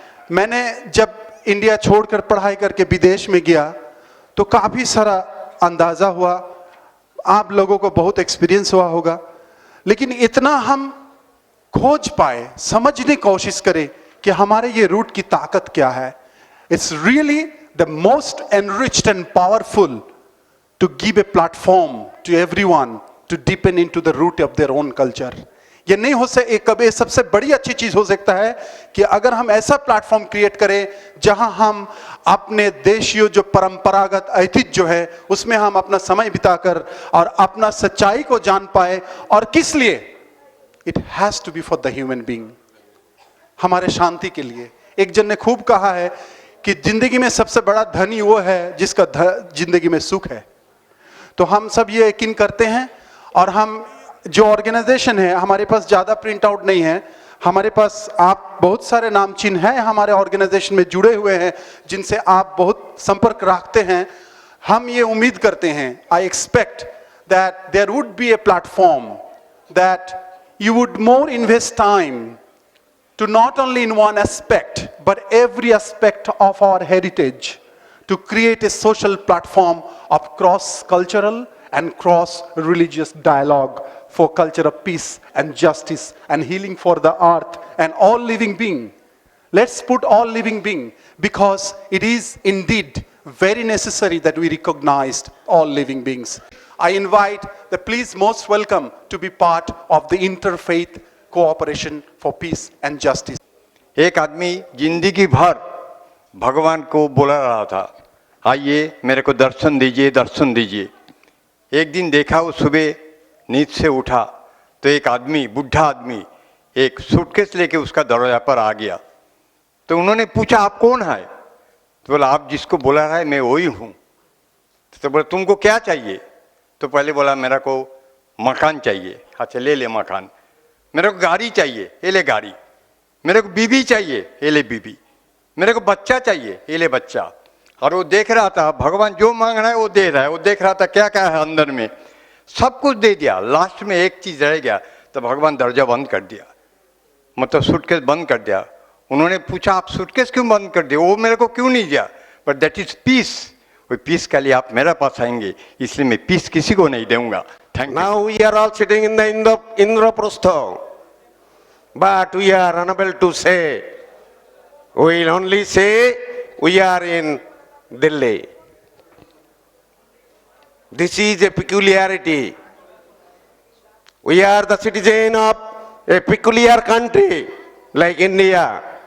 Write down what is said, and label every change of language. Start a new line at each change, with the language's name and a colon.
Hindi: मैंने जब इंडिया छोड़कर पढ़ाई करके विदेश में गया तो काफी सारा अंदाजा हुआ, आप लोगों को बहुत एक्सपीरियंस हुआ होगा, लेकिन इतना हम खोज पाए, समझने की कोशिश करें कि हमारे ये रूट की ताकत क्या है।
English: It's really the most enriched and powerful to give a platform to everyone to deepen into the root of their own culture.
Hindi: ये नहीं हो सकता, एक कभी सबसे बड़ी अच्छी चीज हो सकता है कि अगर हम ऐसा प्लेटफॉर्म क्रिएट करें जहां हम अपने देशीय जो परंपरागत ऐतिह्य जो है उसमें हम अपना समय बिताकर और अपना सच्चाई को जान पाए। और किस लिए?
English: it has to be for the human being,
Hindi: हमारे शांति के लिए। एक जन ने खूब कहा है कि जिंदगी में सबसे बड़ा धनी वो है जिसका जिंदगी में सुख है। तो हम सब ये यकीन करते हैं, और हम जो ऑर्गेनाइजेशन है, हमारे पास ज़्यादा प्रिंट आउट नहीं है, हमारे पास आप बहुत सारे नाम चिन्ह हैं हमारे ऑर्गेनाइजेशन में जुड़े हुए हैं जिनसे आप बहुत संपर्क रखते हैं। हम ये उम्मीद करते हैं,
English: I expect that there would be a platform that you would more invest time to not only in one aspect but every aspect of our heritage, to create a social platform of cross-cultural and cross-religious dialogue for culture of peace and justice and healing for the earth and all living being. Let's put all living being, because it is indeed very necessary that we recognize all living beings. I invite the please most welcome to be part of the interfaith cooperation for peace and justice.
Hindi: एक आदमी जिंदगी भर भगवान को बोला रहा था, आइए मेरे को दर्शन दीजिए, दर्शन दीजिए। एक दिन देखा, वो सुबह नींद से उठा तो एक आदमी, बुढ़ा आदमी, एक सूटकेस लेके उसका दरवाजा पर आ गया। तो उन्होंने पूछा, आप कौन है? तो बोला, आप जिसको बोला रहा है मैं वही हूँ। तो बोला, तुमको क्या चाहिए? तो पहले बोला, मेरा को मकान चाहिए। अच्छा, ले ले मकान। मेरे को गाड़ी चाहिए, ये ले गाड़ी। मेरे को बीवी चाहिए, ये ले बीवी। मेरे को बच्चा चाहिए, ये ले बच्चा। और वो देख रहा था भगवान जो मांग रहा है वो दे रहा है। वो देख रहा था क्या क्या है अंदर में, सब कुछ दे दिया। लास्ट में एक चीज रह गया, तो भगवान दरवाजा बंद कर दिया, मतलब सूटकेस बंद कर दिया। उन्होंने पूछा, आप सूटकेस क्यों बंद कर दिए? वो मेरे को क्यों नहीं दिया?
English: But that is piece.
Hindi: वो पीस के लिए आप मेरे पास आएंगे, इसलिए मैं पीस किसी को नहीं दूंगा।
English: Thank you. Now we are all sitting in the Indraprastha, but we are unable to say. We will only say we are in Delhi. This is a peculiarity. We are the citizen of a peculiar country like India.